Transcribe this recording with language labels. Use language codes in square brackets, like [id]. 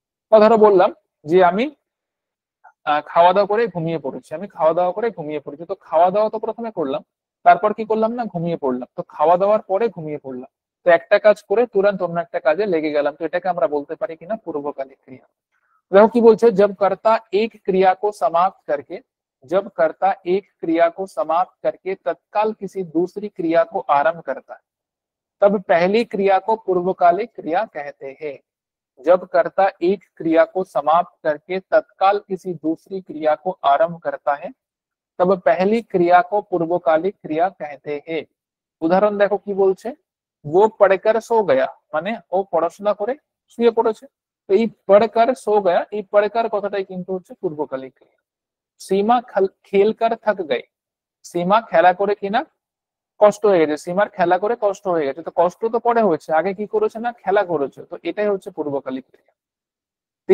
[bn] বা ধরো বললাম যে আমি খাওয়া দাওয়া করে ঘুমিয়ে পড়েছি, আমি খাওয়া দাওয়া করে ঘুমিয়ে পড়েছি, তো খাওয়া দাওয়া তো প্রথমে করলাম, তারপর কি করলাম না ঘুমিয়ে পড়লাম, তো খাওয়া দাওয়ার পরে ঘুমিয়ে পড়লাম, তো একটা কাজ করে তুরন্ত অন্য একটা কাজে লেগে গেলাম, তো এটাকে আমরা বলতে পারি কিনা পূর্বকালিক ক্রিয়া। দেখো কি বলছে, [hi] जब कर्ता एक क्रिया को समाप्त करके, जब कर्ता एक क्रिया को समाप्त करके तत्काल किसी दूसरी क्रिया को आरंभ करता है, तब पहली क्रिया को पूर्वकालिक क्रिया कहते हैं। जब कर्ता एक क्रिया को समाप्त करके तत्काल किसी दूसरी क्रिया को आरंभ करता है, तब पहली क्रिया को पूर्वकालिक क्रिया कहते हैं। [bn] উদাহরণ দেখো কি বলছে, [hi] वो पढ़कर सो गया, [bn] মানে ও পড়াশোনা করে শুয়ে পড়েছে। তো এই [hi] পড়कर सो गया, [bn] এই পড়कर কথাটাই কিন্তু হচ্ছে পূর্বকালিক ক্রিয়া। [hi] সীমা খেলकर थक गए, [bn] সীমা খেলা করে কিনা কষ্ট হয়ে গেছে, সীমার খেলা করে কষ্ট হয়ে গেছে, তো কষ্ট তো পরে হয়েছে, আগে কি করেছে না খেলা করেছে, তো এটাই হচ্ছে পূর্বকালিক ক্রিয়া।